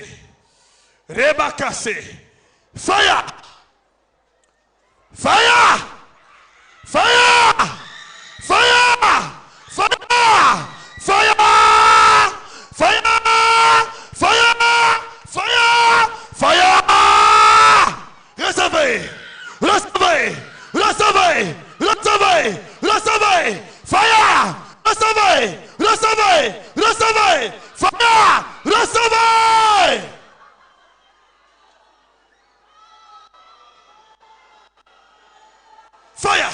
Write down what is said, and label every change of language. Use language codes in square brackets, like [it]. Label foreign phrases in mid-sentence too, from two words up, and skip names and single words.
[en] Rebacassé. Fire! Fire! Fire! Fire! Fire! Fire! Fire! Fire! Fire! Fire! [fr] Recevez! Recevez! Recevez! Recevez! Recevez! Fire! Recevez! Recevez! Recevez! Fire! Recevez! Fire!